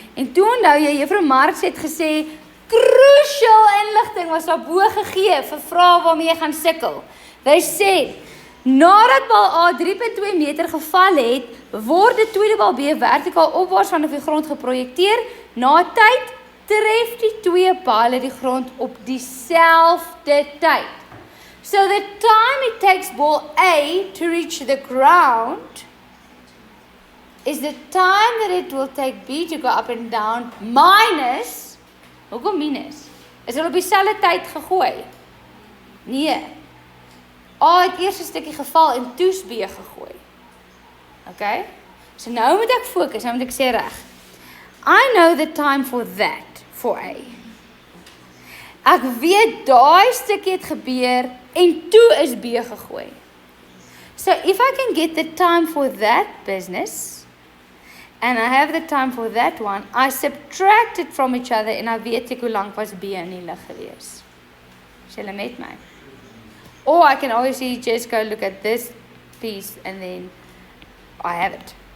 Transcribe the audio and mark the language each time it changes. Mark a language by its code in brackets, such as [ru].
[af] En toe onthou jy, Juffrou Marx het gesê, crucial inligting was daarbo gegee vir vrae waarmee jy gaan sukkel. Hy sê, nadat bal A 3.2 meter geval het, word die tweede bal B vertikaal opwaarts vanaf die grond geprojekteer. Na tyd tref die twee bale die grond op dieselfde tyd. [en] So the time it takes ball A to reach the ground is the time that it will take B to go up and down minus, [af] hoekom minus? Is hulle op dieselfde tyd gegooi? Nee. A het eers 'n stukkie geval en toe's B gegooi. Okay? So nou moet ek fokus, nou moet ek sê reg. [en] I know the time for that, for A. [af] Ek weet daai stukkie het gebeur en toe is B gegooi. [en] So if I can get the time for that business, and I have the time for that one, I subtract it from each other en I [af] weet ek hoe lank was B in die lug gewees. Is julle met my? [en] Or I can obviously just go look at this piece and then I have it.